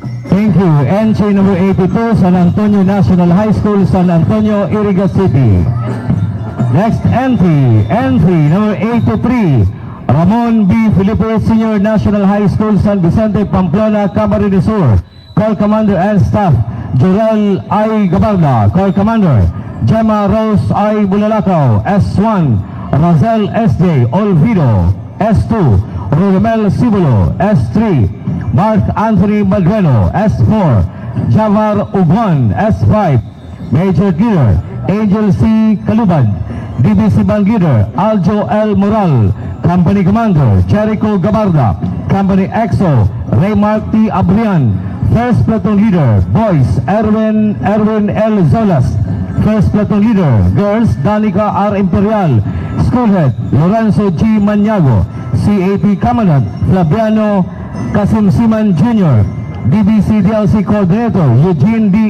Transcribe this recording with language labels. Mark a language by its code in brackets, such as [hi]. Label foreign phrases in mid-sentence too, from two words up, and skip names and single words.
[en] Thank you. Entry number 82, San Antonio National High School, San Antonio, Iriga City. Next entry number 83, Ramon B. Felipe Senior National High School, San Vicente, Pamplona, Camarines Sur. Corps Commander and Staff, Jorel I. Gabarda. Corps Commander, Gemma Rose I. Bulalakaw, S1, Razel S.J. Olvido, S2, Rodamel Sibulo, S3, Mark Anthony Madreno, S4, Javar Uguan, S5, Major Leader, Angel C. Kalubad, DBC Band Leader, Aljo L. Moral, Company Commander, Jericho Gabarda, Company EXO, Raymark T. Abrian, First Platoon Leader, Boys, Erwin L. Zolas, First Platoon Leader, Girls, Danica R. Imperial, Schoolhead, Lorenzo G. Maniago, CAP Commandant, Flaviano Kasimsiman Jr., DBC DLC Coordinator, Eugene D.